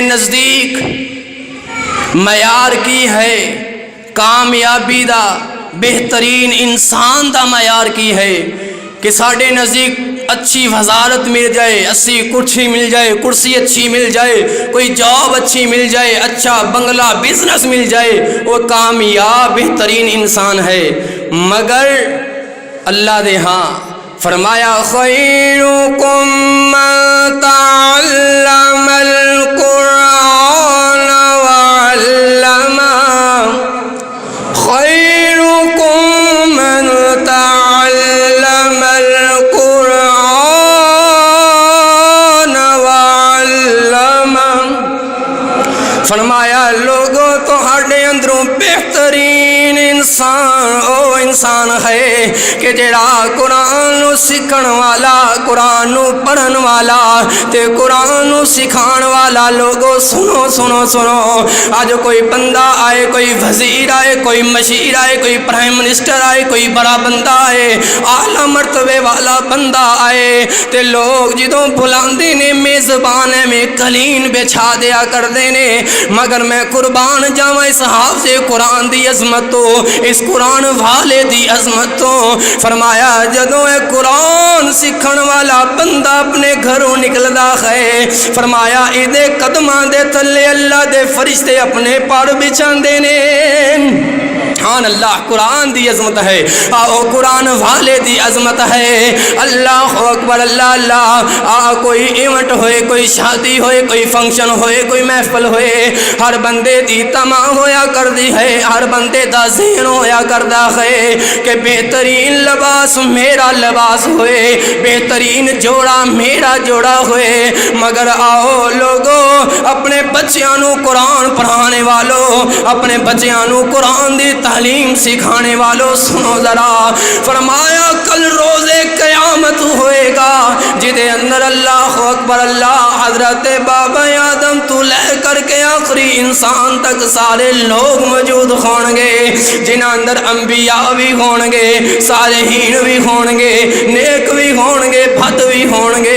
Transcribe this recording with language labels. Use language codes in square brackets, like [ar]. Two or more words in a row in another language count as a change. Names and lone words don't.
[pa] نزدیک معیار کی ہے کامیابی دا بہترین انسان دا معیار کی ہے کہ ساڈے نزدیک اچھی وزارت مل جائے، اچھی کرسی مل جائے، کرسی اچھی مل جائے، کوئی جاب اچھی مل جائے، اچھا بنگلہ بزنس مل جائے، وہ کامیاب بہترین انسان ہے۔ مگر اللہ دے ہاں فرمایا [ar] خیرکم من تعلم القرآن وعلمہ، خیرکم من تعلم القرآن وعلمہ، [pa] فرمایا لوگوں تہاڈے اندروں بہترین انسان او انسان ہے کہ جڑا قرآن نو سکھن والا، قرآن نو پڑھن والا تے قرآن نو سکھان والا۔ لوگوں سنو سنو سنو، آج کوئی بندہ آئے، کوئی وزیر آئے، کوئی مشیر آئے، کوئی [en] prime minister [pa] آئے، کوئی بڑا بندہ آئے، اعلیٰ مرتبے والا بندہ آئے تے لوگ جدوں بلاندے نے میزبان میں قلین بچھا دیا کردے نے، مگر میں قربان جاواں اس حافظ قرآن دی عظمت تو، اس قرآن والے دی عظمت تو۔ فرمایا جدوں اے قرآن سکھن والا بندہ اپنے گھروں نکلدا ہے، فرمایا ایدے قدماں دے تھلے اللہ دے فرشتے اپنے پاڑ بچھاندے نے۔ [ar] سبحان اللہ، [pa] قرآن دی عظمت ہے، آؤ قرآن والے دی عظمت ہے۔ [ar] اللہ اکبر، اللہ اللہ۔ [pa] کوئی ایونٹ ہوئے، کوئی شادی ہوئے، کوئی فنکشن ہوئے، کوئی محفل ہوئے، ہر بندے دی تما ہویا کر دی ہے، ہر بندے دا ذہن ہویا کردا ہے کہ بہترین لباس میرا لباس ہوئے، بہترین جوڑا میرا جوڑا ہوئے۔ مگر آؤ لوگو اپنے بچیاں نو قرآن پڑھانے والوں، اپنے بچیاں نو قرآن دی تعلیم سکھانے والوں سنو ذرا، فرمایا کل روز قیامت ہوئے گا جدے اندر [ar] اللہ اکبر [pa] اللہ حضرت بابا آدم تو لے کر کے آخری انسان تک سارے لوگ موجود ہون گے، جنہاں اندر انبیاء بھی ہون گے، صالحین بھی ہون گے، نیک بھی ہون گے، بد بھی ہون گے۔